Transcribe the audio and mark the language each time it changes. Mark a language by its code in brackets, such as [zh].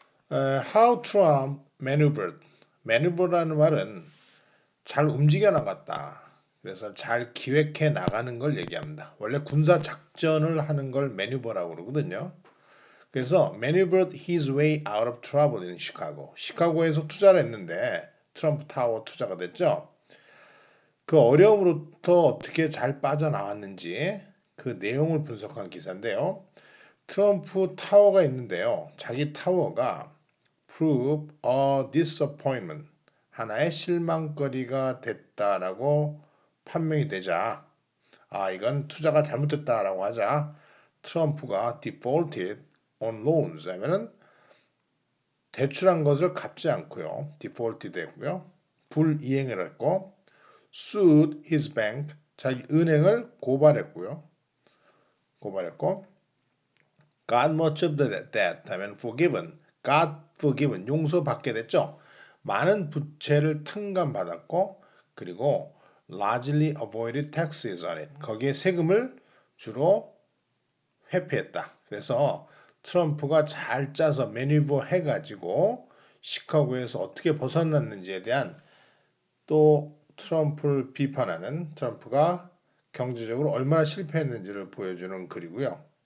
[en] How Trump maneuvered. [ko] maneuver라는 말은 잘 움직여 나갔다. 그래서 잘 기획해 나가는 걸 얘기합니다. 원래 군사 작전을 하는 걸 매뉴버라고 그러거든요. [en] 그래서 maneuvered his way out of trouble in Chicago. [ko] 시카고에서 투자를 했는데 트럼프 타워 투자가 됐죠. 그 어려움으로부터 어떻게 잘 빠져나왔는지 그 내용을 분석한 기사인데요. 트럼프 타워가 있는데요. 자기 타워가 [en] prove a disappointment, [ko] 하나의 실망거리가 됐다라고 판명이 되자, 이건 투자가 잘못됐다라고 하자 트럼프가 [en] defaulted on loans [ko] 하면은 대출한 것을 갚지 않고요. defaulted 됐고요. 불이행을 했고 [en] sued his bank, [ko] 자기 은행을 고발했고 [en] got much of the debt [ko] 하면 [en] forgiven, got forgiven, [ko] 용서받게 됐죠. 많은 부채를 탕감받았고 그리고 [en] largely avoided taxes on it, [ko] 거기에 세금을 주로 회피했다. 그래서 트럼프가 잘 짜서 매니버 해가지고 시카고에서 어떻게 벗어났는지에 대한 또 트럼프를 비판하는, 트럼프가 경제적으로 얼마나 실패했는지를 보여주는 글이고요.